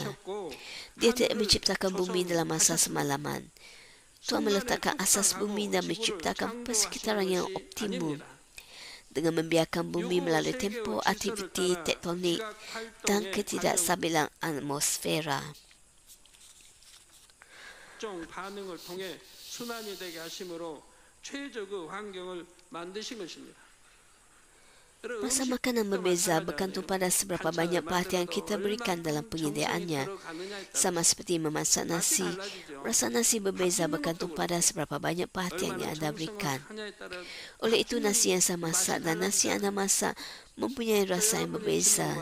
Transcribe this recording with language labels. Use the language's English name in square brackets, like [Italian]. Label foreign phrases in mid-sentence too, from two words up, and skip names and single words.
[Malay] Dia tidak menciptakan bumi dalam masa semalaman. Tuhan meletakkan asas bumi dan menciptakan persekitaran yang optimum dengan membiarkan bumi melalui tempoh aktiviti tektonik dan ketidakstabilan atmosfera. [Korean] 반응을 통해 순환이 되게 하심으로 최적의 환경을 만드신 것입니다. [Malay] Masa makanan berbeza bergantung pada seberapa banyak perhatian kita berikan dalam penyediaannya. Sama seperti memasak nasi, rasa nasi berbeza bergantung pada seberapa banyak perhatian yang anda berikan. Oleh itu, nasi yang saya masak dan nasi yang anda masak mempunyai rasa yang berbeza.